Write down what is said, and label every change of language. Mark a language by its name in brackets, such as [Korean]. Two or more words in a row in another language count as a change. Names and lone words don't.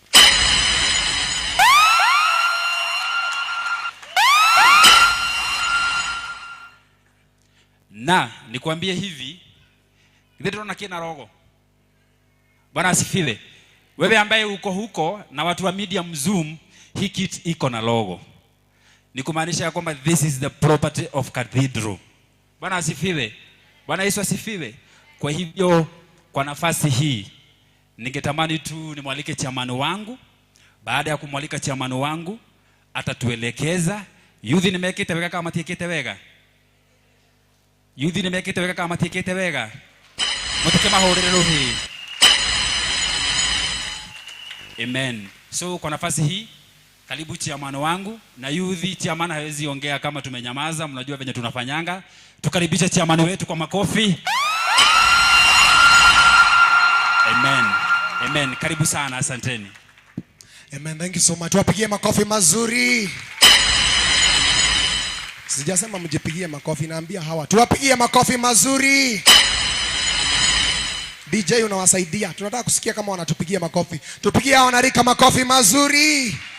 [Swahili] Na nikwambie hivi, ndio na kina rogo. Bwana asifiwe. Wewe ambaye uko huko na watu wa medium Zoom, hii kit iko na logo. Ni kumaanisha ya kwamba [English] this is the property of Cathedral. [Swahili] Bwana asifiwe. Bwana Yesu asifiwe. Kwa hivyo kwa nafasi hii ningetamani tu nimwalike chamani wangu. Baada ya kumwalika chamani wangu atatuelekeza. [Kikuyu] Youth nimekete wega kama tikete wega. Youth nimekete wega kama tikete wega. Mutake mahorero hii. Amen. [Swahili] So kwa nafasi hii karibu chairman wangu, na [English] youth chairman [Swahili] hawezi ongea kama tumenyamaza, mnajua venye tunafanyanga. Tukaribisha chairman wetu kwa makofi. Amen. Amen. Karibu sana, asanteni. [English] Amen. Thank you so much. [Swahili] Tuwapigie makofi mazuri. Sijasema mjipigie makofi, naambia hawa tuwapigie makofi mazuri. DJ unawasaidia. Tunataka kusikia kama wanatupigia makofi. Tupigie hao wanarika makofi mazuri.